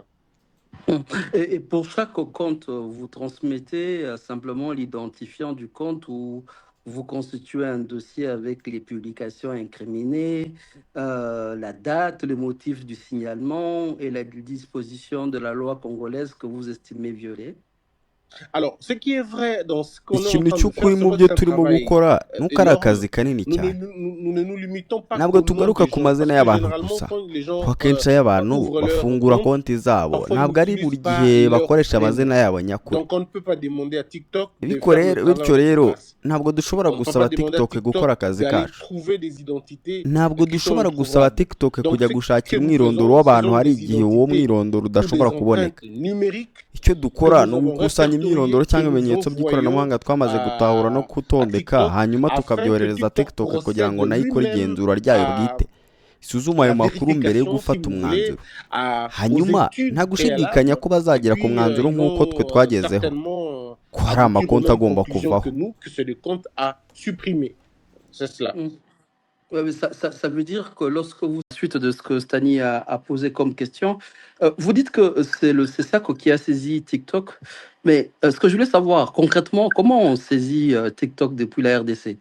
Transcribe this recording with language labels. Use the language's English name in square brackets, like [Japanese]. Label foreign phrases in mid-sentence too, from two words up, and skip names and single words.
[French] Et pour chaque compte, vous transmettez simplement l'identifiant du compte ou vous constituez un dossier avec les publications incriminées, la date, le motif du signalement et la disposition de la loi congolaise que vous estimez violer? Alors, ce qui est vrai dans ce qu'on est en [Kinyarwanda] ikintu [French] train de [Kinyarwanda] cy'ukuri [French] faire, [Kinyarwanda] mu byo turimo gukora [French] c'est [Kinyarwanda] nuko ari akazi kanini cyane. [French] nous ne nous limitons pas [Kinyarwanda] ntabwo [French] qu'au nom [Kinyarwanda] tugaruka [French] des [Kinyarwanda] ku [French] gens, [Kinyarwanda] mazina [French] parce que [Kinyarwanda] y'abantu [French] généralement, [Kinyarwanda] gusa, [French] quand les gens [Kinyarwanda] kuko akenshi iyo abantu [French] ouvrent leur [Kinyarwanda] bafungura [French] compte, [Kinyarwanda] konti zabo [French] parfois, [Kinyarwanda] ntabwo [French] ils [Kinyarwanda] ari buri [French] n'utilisent pas [Kinyarwanda] gihe [French] leur [Kinyarwanda] bakoresha [French] prénom. [Kinyarwanda] amazina yabo nyakuri. [French] Donc, on ne peut pas demander à TikTok de [Kinyarwanda] bityo [French] faire le travail [Kinyarwanda] rero [French] en place. [Kinyarwanda] ntabwo dushobora [French] On ne peut [Kinyarwanda] gusaba [French] pas demander à [Kinyarwanda] TikTok gukora [French] TikTok [Kinyarwanda] akazi [French] d'aller [Kinyarwanda] kacu. [French] trouver des identités [Kinyarwanda] ntabwo [French] qui sont [Kinyarwanda] dushobora gusaba [French] introuvables. [Kinyarwanda] TikTok [French] Donc, [Kinyarwanda] kujya [French] ce [Kinyarwanda] gushakira [French] que nous [Kinyarwanda] umwirondoro [French] faisons, [Kinyarwanda] w'abantu [French] ce sont [Kinyarwanda] hari [French] des [Kinyarwanda] igihe uwo [French] identités [Kinyarwanda] mwirondoro [French] ou des [Kinyarwanda] udashobora kuboneka. [French] empreintes numériques [Kinyarwanda] icyo dukora [French] que [Kinyarwanda] ni [French] nous avons [Kinyarwanda] ugukusanya imyirondoro [French] répertoriées, [Kinyarwanda] cyangwa [French] que nous [Kinyarwanda] ibimenyetso [French] envoyons [Kinyarwanda] by'ikoranabuhanga twamaze gutahura no [French] à [Kinyarwanda] kutondeka, [French] TikTok [Kinyarwanda] hanyuma [French] afin que [Kinyarwanda] tukabyoherereza [French] TikTok [Kinyarwanda] TikTok kugira ngo [French] procède [Kinyarwanda] nayo ikore [French] lui-même [Kinyarwanda] igenzura ryayo [French] à [Kinyarwanda] bwite, isuzuma ayo [French] la [Kinyarwanda] makuru mbere yo [French] vérification, si [Kinyarwanda] gufata [French] vous voulez, [Kinyarwanda] umwanzuro. [French] aux [Kinyarwanda] hanyuma [French] études [Kinyarwanda] nta gushidikanya [French] préalables. [Kinyarwanda] ko [French] Et [Kinyarwanda] bazagera ku [French] puis, [Kinyarwanda] mwanzuro [French] ils [Kinyarwanda] nk'uko twe [French] vont [Kinyarwanda] twagezeho, [French] certainement [Kinyarwanda] ko hari [French] aboutir aux [Kinyarwanda] amakonti [French] mêmes [Kinyarwanda] agomba [French] conclusions [Kinyarwanda] kuvaho. [French] que nous, que c'est le compte à supprimer. C'est cela. Ouais, mais ça veut dire que lorsque vous, suite de ce que Stani a posé comme question, vous dites que c'est le CESAC qui a saisi TikTok, mais ce que je voulais savoir concrètement, comment on saisit TikTok depuis la RDC?